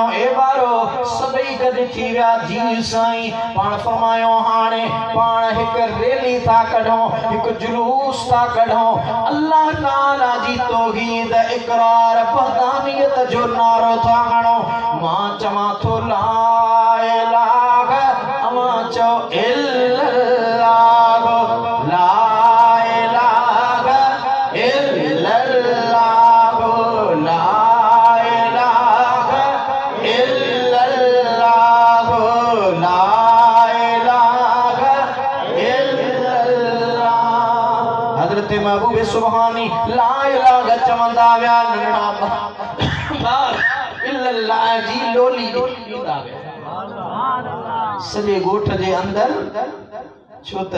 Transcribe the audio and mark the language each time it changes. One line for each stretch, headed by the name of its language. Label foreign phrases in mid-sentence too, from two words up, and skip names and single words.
Sindhi: ए बारो सभई गॾ थी विया जी साईं पाण फरमायो हाणे पाण हिकु रैली था कढूं हिकु जुलूस था कढूं अल्लाह ताला जी तौहीद इकरार वहदानियत जो नारो था हणो मां चवां थो
Arabic: لا إله
Sindhi: अमा चओ
Arabic: إلا الله لا إله إلا الله
Sindhi: महबूब सुबहानी
Arabic: لا إله
Sindhi: चवंदा विया नन्ढा ॿार इल्लल्लाह जी लोली ॾींदा विया सॼे ॻोठ जे अंदर छो त